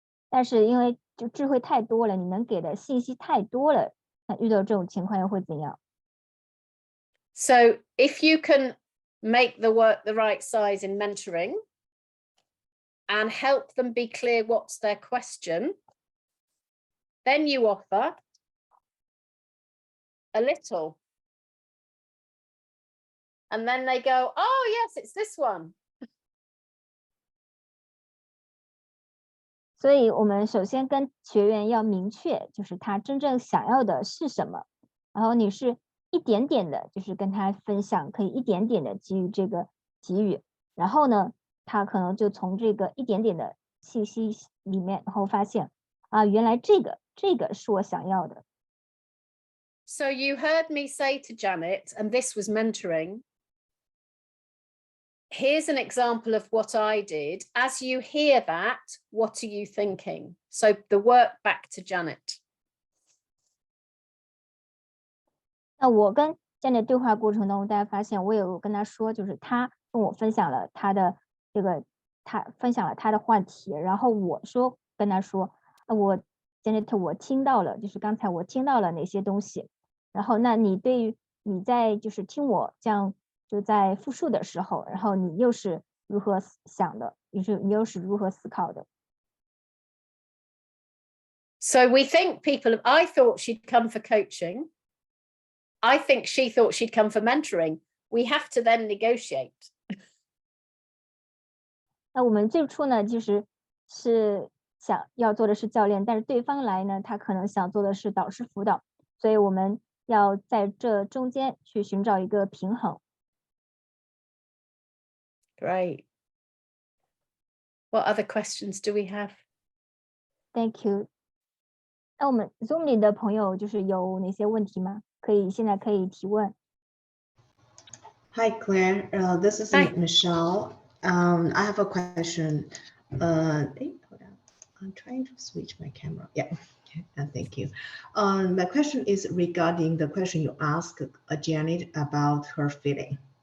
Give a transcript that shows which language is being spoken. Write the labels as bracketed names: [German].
[Chinese] 但是因为就智慧太多了，你能给的信息太多了，那遇到这种情况又会怎样？ [English] So if you can make the work the right size in mentoring and help them be clear what's their question, then you offer a little. And then they go, oh, yes, it's this one. [Chinese] 所以我们首先跟学员要明确，就是他真正想要的是什么，然后你是一点点的，就是跟他分享，可以一点点的给予这个给予，然后呢，他可能就从这个一点点的信息里面，然后发现啊，原来这个是我想要的。 [English] So you heard me say to Janet, and this was mentoring, here's an example of what I did. As you hear that, what are you thinking? So the work back to Janet. [Chinese] 那我跟 Janet 对话过程当中，大家发现我有跟他说，就是他跟我分享了他的这个，他分享了他的话题，然后我说跟他说，我 Janet 我听到了，就是刚才我听到了哪些东西，然后那你对于你在就是听我这样就在复述的时候，然后你又是如何想的，你又是如何思考的。 [English] So we think I thought she'd come for coaching. I think she thought she'd come for mentoring. We have to then negotiate. [Chinese] 那我们最初呢，其实是想要做的是教练，但是对方来呢，他可能想做的是导师辅导，所以我们要在这中间去寻找一个平衡。 [English] Great. What other questions do we have? Thank you. [Chinese] 那我们 Zoom 里的朋友就是有哪些问题吗？现在可以提问。 [English] Hi, Claire. This is Hi. Michelle. I have a question. Hold on. I'm trying to switch my camera. Yeah, thank you. My question is regarding the question you asked Janet about her feeling.